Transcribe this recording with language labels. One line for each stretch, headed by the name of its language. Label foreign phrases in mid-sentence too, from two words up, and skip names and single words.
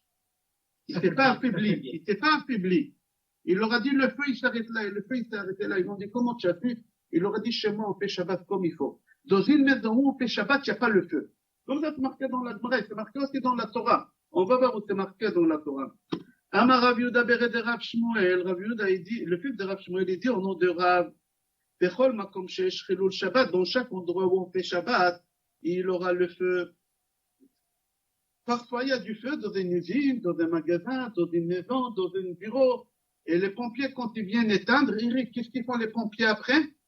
French: Il n'était pas affaibli. Il leur a dit, le feu, il s'arrête là. Et le feu, il s'est arrêté là. Ils ont dit, comment tu as pu? Il leur a dit, chez moi, on fait Shabbat comme il faut. Dans une maison où on fait Shabbat, il n'y a pas le feu. Comme ça, c'est marqué dans la Gemara, c'est marqué aussi dans la Torah. On va voir où c'est marqué dans la Torah.
Aramaic: Amar Rav Yehuda Bered Rav Shmuel.
French: Rav Yehuda, il dit, le fils de Rav Shmuel, il dit au nom de Rav,
Hebrew: Bechol Makom Sheesh Chilul Shabbat,
French: dans chaque endroit où on fait Shabbat, il aura le feu. Parfois, il y a du feu dans une usine, dans un magasin, dans une maison, dans un bureau. Et les pompiers, quand ils viennent éteindre, qu'est-ce qu'ils font les pompiers après?